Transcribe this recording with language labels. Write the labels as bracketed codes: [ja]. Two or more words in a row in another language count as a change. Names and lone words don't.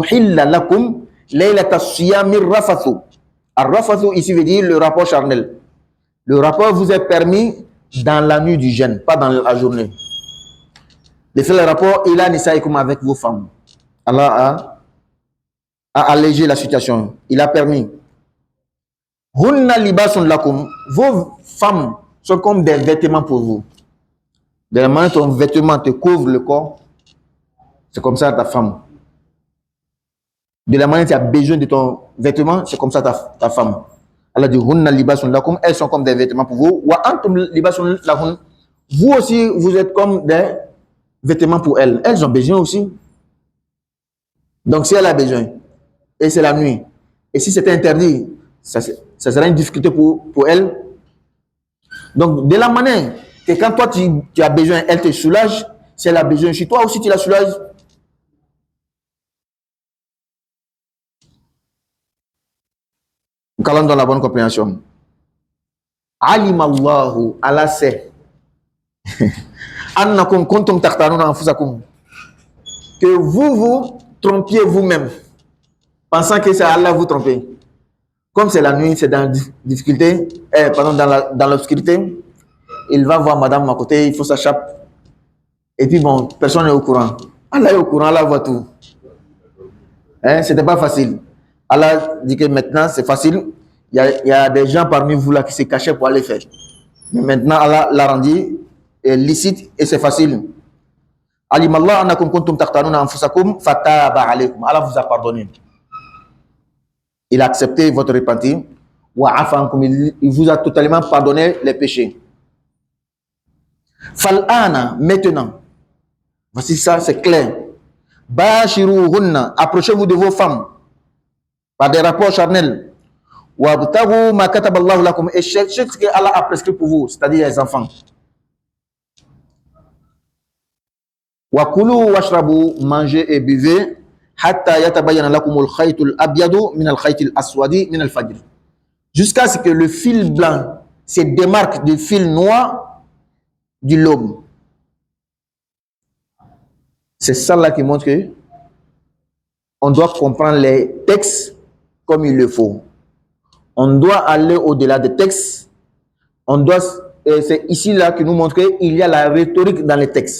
[fr] Ar-rafathu ici veut dire le rapport charnel. Le rapport vous est permis dans la nuit du jeûne, pas dans la journée. De faire le rapport, [ar] إلى نسائكم [fr] avec vos femmes. Allah a allégé la situation. Il a permis. [ar] هن لباس لكم. [fr] Vos femmes sont comme des vêtements pour vous. De la manière dont ton vêtement te couvre le corps, c'est comme ça ta femme. de la manière que tu as besoin de ton vêtement, c'est comme ça ta femme. Allah dit, [ar] هن لباس لكم, [fr] elles sont comme des vêtements pour vous. [ar] وأنتم لباس لهن, [fr] vous aussi, vous êtes comme des vêtements pour elles. Elles ont besoin aussi. Donc, si elle a besoin, et c'est la nuit, et si c'est interdit, ça sera une difficulté pour elle. Donc, de la manière que quand toi tu as besoin, elle te soulage, si elle a besoin, si toi aussi tu la soulages. Qu'Allah donne la bonne compréhension. [ar] علم الله, [fr] Allah sait. [ar] أنكم كنتم تختانون أنفسكم. [fr] Que vous trompiez vous-même, pensant que c'est Allah vous tromper. Comme c'est la nuit, c'est dans la difficulté, dans l'obscurité, il va voir madame à côté, il faut sa chape. Et puis bon, personne n'est au courant. Allah est au courant, Allah voit tout. C'était pas facile. Allah dit que maintenant c'est facile. Il y a des gens parmi vous là qui se cachaient pour aller faire. Mais maintenant Allah l'a rendu licite et c'est facile. [ar] علم الله أنكم كنتم تختانون أنفسكم فتاب عليكم. [fr] Allah vous a pardonné. Il a accepté votre repentir. [ar] وعفا عنكم, [fr] il vous a totalement pardonné les péchés. Fal'ana, maintenant. Voici ça, c'est clair. Bashiruhunna, approchez-vous de vos femmes par des rapports charnels. [ar] وابتغوا ما كتب الله لكم, [fr] et cherchez ce que Allah a prescrit pour vous, c'est-à-dire les enfants. [ar] وكلوا واشربوا, [fr] mangez et buvez, [ar] حتى يتبين لكم الخيط الأبيض من الخيط الأسود من الفجر. [fr] Jusqu'à ce que le fil blanc se démarque du fil noir du l'aube. C'est ça là qui montre que on doit comprendre les textes comme il le faut. On doit aller au-delà des textes. C'est ici là que nous montre qu'il y a la rhétorique dans les textes.